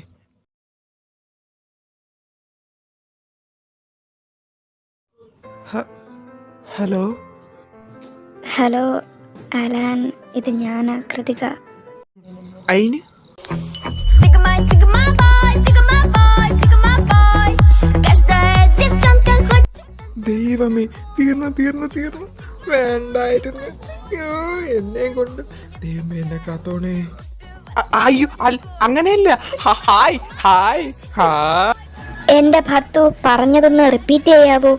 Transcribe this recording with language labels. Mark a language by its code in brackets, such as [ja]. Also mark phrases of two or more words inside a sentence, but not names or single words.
[ml] ഹലോ ഹലോ അലാൻ, ഇത് ഞാനാ കൃതിക. അയിന് [en] Sigma boy, Sigma boy, Sigma boy. [ru] Каждая девчонка хочет. [ml] ദൈവമേ തീർന്നു വേണ്ടായിരുന്നു. അയ്യോ എന്നെയും കൊണ്ട് ദൈവമേ എന്നെ കാത്തോണേ. അയ്യോ അങ്ങനെയല്ല. ഹായ് ഹായ് ഹായ്. എൻ്റെ ഭർത്തു പറഞ്ഞതൊന്ന് റിപ്പീറ്റ് ചെയ്യാവോ?